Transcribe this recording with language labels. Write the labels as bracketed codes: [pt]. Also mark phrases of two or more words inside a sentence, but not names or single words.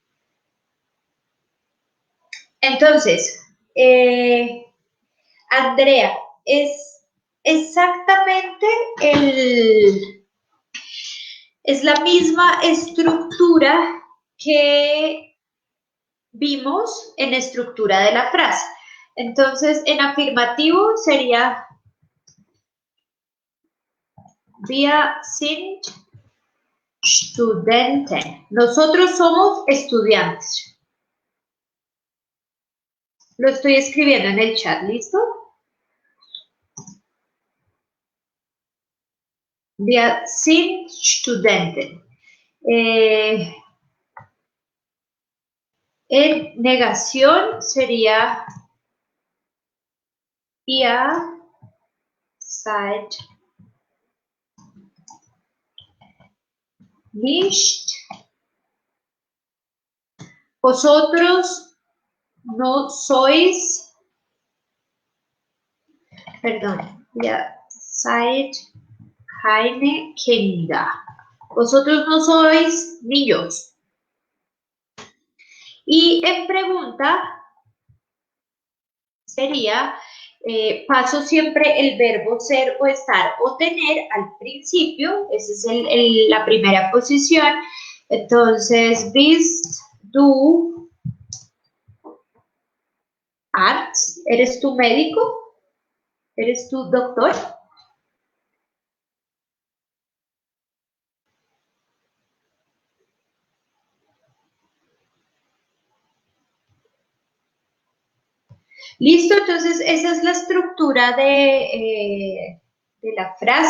[es] Entonces, Andrea, es exactamente es la misma estructura que vimos en estructura de la frase. Entonces, en afirmativo sería [de] wir sind Studenten. [es] Nosotros somos estudiantes. Lo estoy escribiendo en el chat, ¿listo? [de] Wir sind Studenten. [es] En negación sería [de] ihr seid nicht. [es] Vosotros no sois, perdón, [de] ihr seid keine Kinder. [es] Vosotros no sois niños. Y en pregunta sería, paso siempre el verbo ser o estar o tener al principio, esa es la primera posición. Entonces, [de] bist du Arzt? [es] ¿Eres tu médico? ¿Eres tu doctor? Listo, entonces esa es la estructura de la frase.